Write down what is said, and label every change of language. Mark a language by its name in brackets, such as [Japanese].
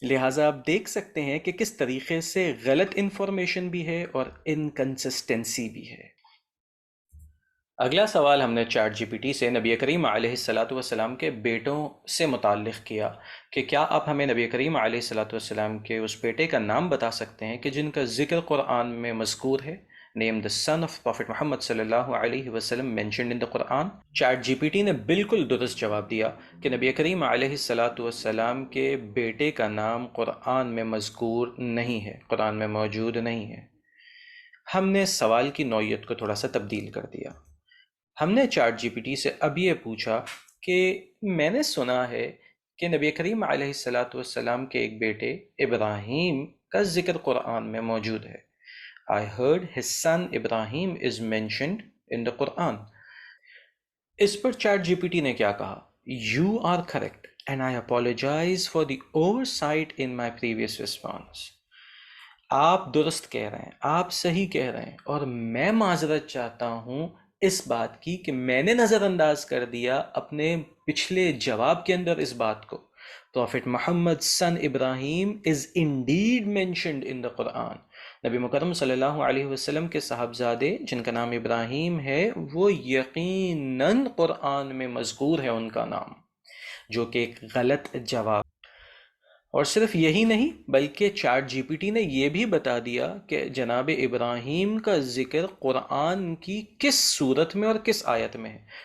[Urdu] لہٰذا آپ دیکھ سکتے ہیں کہ کس طریقے سے غلط انفارمیشن بھی ہے اور انکنسسٹنسی بھی ہے. اگلا سوال ہم نے چیٹ جی پی ٹی سے نبی کریم علیہ الصلاۃ والسلام کے بیٹوں سے متعلق کیا کہ کیا آپ ہمیں نبی کریم علیہ الصلاۃ والسلام کے اس بیٹے کا نام بتا سکتے ہیں کہ جن کا ذکر قرآن میں مذکور ہے. [English] Name the son of Prophet Muhammad صلی اللہ علیہ وسلم mentioned in the Quran. [Urdu] Chat جی P T نے بالکل درست جواب دیا کہ نبی کریم علیہ الصلاۃ والسلام کے بیٹے کا نام قرآن میں مذکور نہیں ہے، قرآن میں موجود نہیں ہے. ہم نے سوال کی نوعیت کو تھوڑا سا تبدیل کر دیا. ہم نے چیٹ جی پی ٹی سے اب یہ پوچھا کہ میں نے سنا ہے کہ نبی کریم علیہ الصلاۃ والسلام کے ایک بیٹے ابراہیم کا ذکر قرآن میں موجود ہے. [English] I heard his son Ibrahim is mentioned in the Quran. [Urdu] اس per chat جی P T نے کیا کہا؟ [English] You are correct and I apologize for the oversight in my previous response. [Urdu] آپ درست کہہ رہے ہیں، آپ صحیح کہہ رہے ہیں، اور میں معذرت چاہتا ہوں اس بات کی کہ میں نے نظر انداز کر دیا اپنے پچھلے جواب کے اندر اس بات کو. [English] Prophet Muhammad son Ibrahim is indeed mentioned in the Quran. [Urdu] نبی مکرم صلی اللہ علیہ وسلم کے صاحبزادے جن کا نام ابراہیم ہے وہ یقیناً قرآن میں مذکور ہے ان کا نام، جو کہ ایک غلط جواب. اور صرف یہی نہیں بلکہ چیٹ جی پی ٹی نے یہ بھی بتا دیا کہ جناب ابراہیم کا ذکر قرآن کی کس صورت میں اور کس آیت میں ہے.